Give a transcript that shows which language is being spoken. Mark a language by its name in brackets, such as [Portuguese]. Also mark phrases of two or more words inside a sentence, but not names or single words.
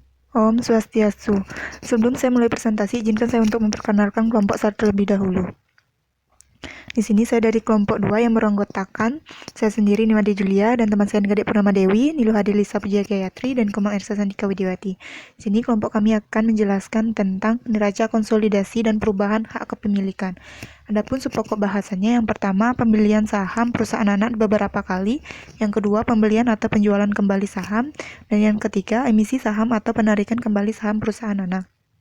[Balinese] Om Swastiastu. [Indonesian] Sebelum saya mulai presentasi, izinkan saya untuk memperkenalkan kelompok saya terlebih dahulu. Di sini saya dari kelompok 2 yang beranggotakan saya sendiri Nimade Julia dan teman saya Gadek Purnama Dewi, Niluh Lisa Puja Gayatri, dan Komang Ersa Sandika Widiwati. Di sini kelompok kami akan menjelaskan tentang neraca konsolidasi dan perubahan hak kepemilikan. Adapun subpokok bahasannya, yang pertama pembelian saham perusahaan anak beberapa kali, yang kedua pembelian atau penjualan kembali saham, dan yang ketiga emisi saham atau penarikan kembali saham perusahaan anak.